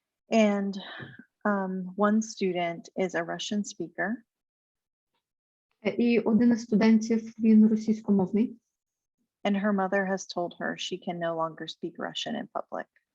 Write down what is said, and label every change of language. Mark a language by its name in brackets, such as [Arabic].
[English] And one student is a Russian speaker. [Ukrainian] І один із студентів, він російськомовний. [English] And her mother has told her she can no longer speak Russian in public.